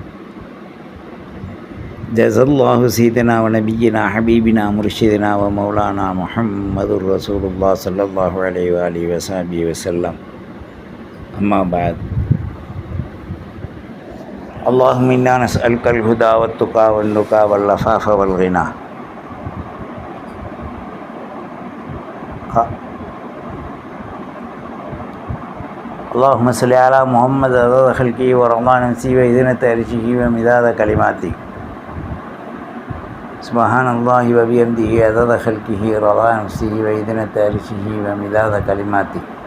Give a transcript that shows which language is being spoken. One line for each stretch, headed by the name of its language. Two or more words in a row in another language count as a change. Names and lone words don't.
Arabic: صلى الله سيدنا ونبينا حبيبنا مرشدنا ومولانا محمد رسول الله صلى الله عليه وآله وصحبه وسلم. أما بعد. اللهم إنا نسألك الهدى والتقى والنقى والعفاف والغنى. اللهم صل على محمد عدد خلقه ورضا نفسه وزنة عرشه ومداد كلماته. سبحان الله وبحمده عدد خلقه ورضا نفسه وزنة عرشه ومداد كلماته.